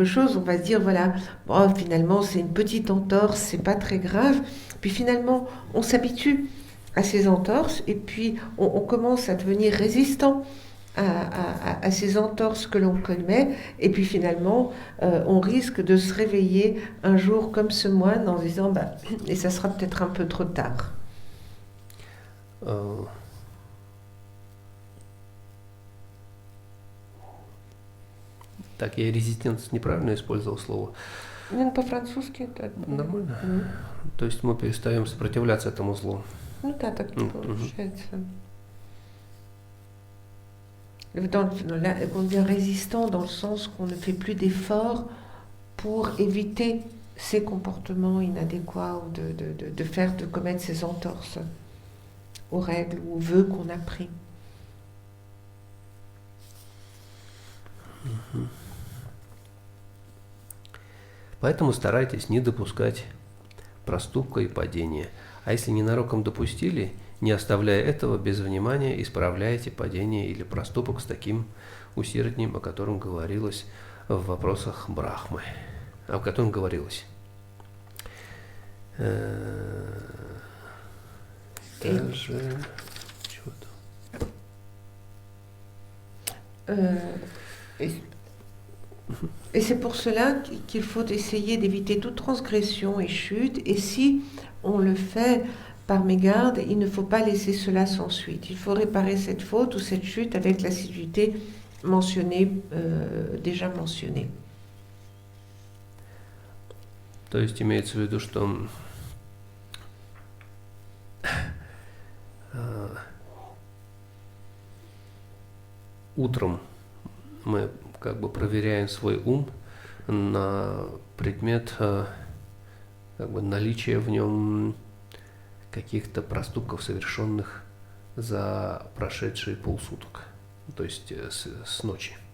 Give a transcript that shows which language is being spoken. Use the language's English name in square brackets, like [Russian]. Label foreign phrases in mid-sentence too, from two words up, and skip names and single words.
[French] chose, on va se dire, voilà, bon, finalement, c'est une petite entorse, c'est pas très grave, puis finalement, on s'habitue à ces entorses, et puis on commence à devenir résistant à ces entorses que l'on connaît, et puis finalement, on risque de se réveiller un jour comme ce moine en disant, bah, et ça sera peut-être un peu trop tard. [Russian] Так, я резистентность неправильно использовал слово. Ну, по-французски это... Нормально? То есть мы перестаем сопротивляться этому злу. Ну да, так и получается. [French] On devient résistant dans le sens qu'on ne fait plus d'efforts pour éviter ces comportements inadéquats ou de commettre ces entorses aux règles ou aux vœux qu'on a pris. [Russian] Поэтому старайтесь не допускать проступка и падения. А если ненароком допустили, не оставляя этого без внимания, исправляйте падение или проступок с таким усердием, о котором говорилось в вопросах Брахмы. О котором говорилось. Даже... [French] Et c'est pour cela qu'il faut essayer d'éviter toute transgression et chute. Et si on le fait par mégarde, il ne faut pas laisser cela sans suite. Il faut réparer cette faute ou cette chute avec l'assiduité mentionnée, déjà mentionnée. [Russian] То есть имеется в виду, что утром мы как бы проверяем свой ум на предмет как бы наличия в нем каких-то проступков, совершенных за прошедшие полсуток, то есть с ночи.